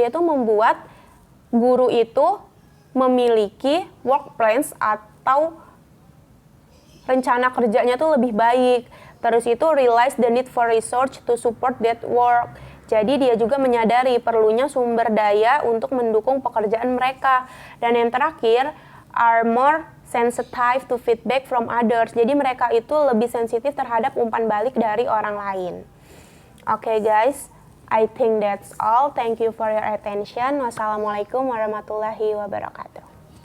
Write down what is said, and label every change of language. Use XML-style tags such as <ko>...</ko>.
<id>Dia tuh membuat guru itu memiliki work plans atau rencana kerjanya tuh lebih baik. Terus itu</id> <en>realize the need for research to support that work.</en> <id>Jadi dia juga menyadari perlunya sumber daya untuk mendukung pekerjaan mereka. Dan yang terakhir,</id> <en>are more sensitive to feedback from others.</en> <id>Jadi mereka itu lebih sensitif terhadap umpan balik dari orang lain.</id> <en>Okay guys, I think that's all. Thank you for your attention. Wassalamualaikum warahmatullahi wabarakatuh.</en>